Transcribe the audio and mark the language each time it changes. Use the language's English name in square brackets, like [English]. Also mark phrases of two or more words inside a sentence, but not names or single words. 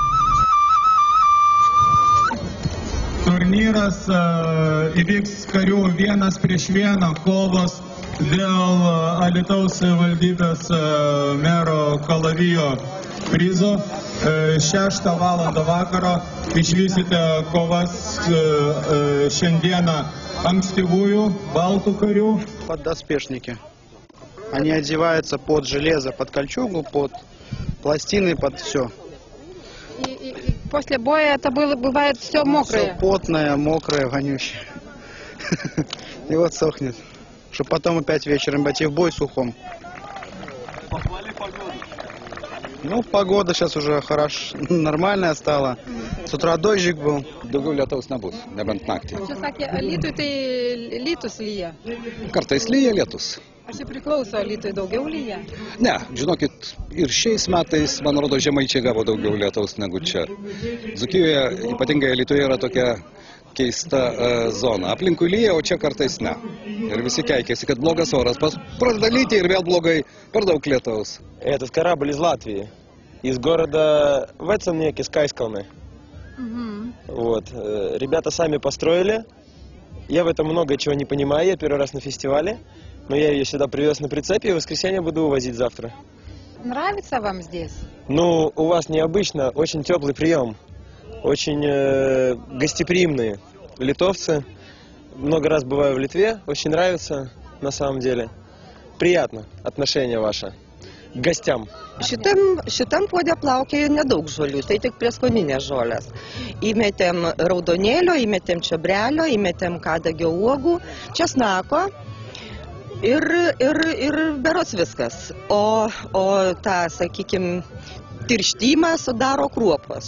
[Lithuanian] Turnyras įvyks karių 1-1 kovos dėl Alytaus savivaldybės mero Kalavijo prizo. 6 valandą vakaro išvysite kovas šiandieną ankstyvųjų baltų karių. [Russian] Поддоспешники. Они одеваются под железо, под кольчугу, под пластины, под все. И после боя это бывает все мокрое? Все потное, мокрое, вонючее. И вот сохнет. Чтобы потом опять вечером пойти в бой сухом. Ну, погода сейчас уже хорошо, нормальная стала. С утра дождик был. [Lithuanian] Daugiau lietaus nebus, nebent naktį. Čia sakė, Alytui tai lietus lyja. Kartais lyja lietus. Ar čia priklauso Alytui daugiau lyja? Ne, žinokit, ir šiais metais, man rodo, žemaičiai gavo daugiau lietaus negu čia. Dzūkijoje, ypatingai Alytuje, yra tokia keista zona. Aplinkui lyja, o čia kartais ne. Ir visi keikėsi, kad blogas oras. Pradeda lyti ir vėl blogai, per daug lietaus. [Russian] Этот корабль из Латвии, из города Веценеки, Скайскалны. Вот. Ребята сами построили. Я в этом много чего не понимаю. Я первый раз на фестивале. Но я ее сюда привез на прицепе и в воскресенье буду увозить завтра. Нравится вам здесь? Ну, у вас необычно. Очень теплый прием. Очень гостеприимные литовцы. Много раз бываю в Литве. Очень нравится, на самом деле. Приятно отношение ваше к гостям. [Lithuanian] Šitam puode plaukė nedaug žolių, tai tik prieskoninės žolės. Įmetėm raudonėlio, įmetėm čiobrelio, įmetėm kadagio uogų, česnako ir berods viskas. O tą, sakykime, tirštymą sudaro kruopos.